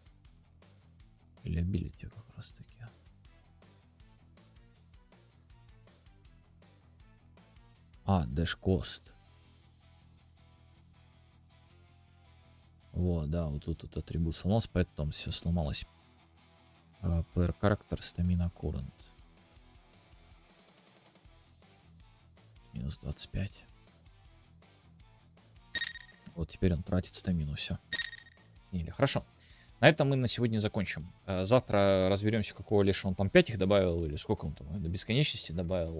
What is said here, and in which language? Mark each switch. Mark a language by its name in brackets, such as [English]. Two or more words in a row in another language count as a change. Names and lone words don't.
[Russian] Или абилити как раз таки. А, [English] dash cost. [Russian] Вот, да, вот тут этот атрибут сломался, поэтому там все сломалось. [English] Player character, stamina current. [Russian] Минус 25. Вот теперь он тратит стамину, все. Хорошо. На этом мы на сегодня закончим. Завтра разберемся, какого лишь он там 5 их добавил, или сколько он там до бесконечности добавил.